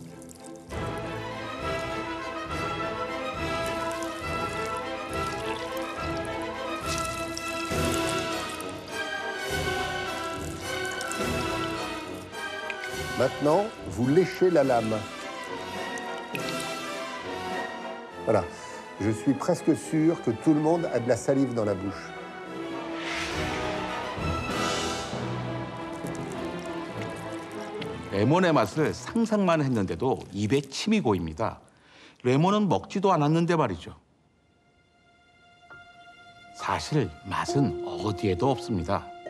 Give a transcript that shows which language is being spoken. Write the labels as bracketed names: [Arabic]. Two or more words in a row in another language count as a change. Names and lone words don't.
[French] Maintenant, vous léchez la lame. Voilà. Je suis presque sûr que tout le monde a de la salive dans la bouche. [Korean] 레몬의 맛을 상상만 했는데도 입에 침이 고입니다. 레몬은 먹지도 않았는데 말이죠. 사실 맛은 어디에도 없습니다.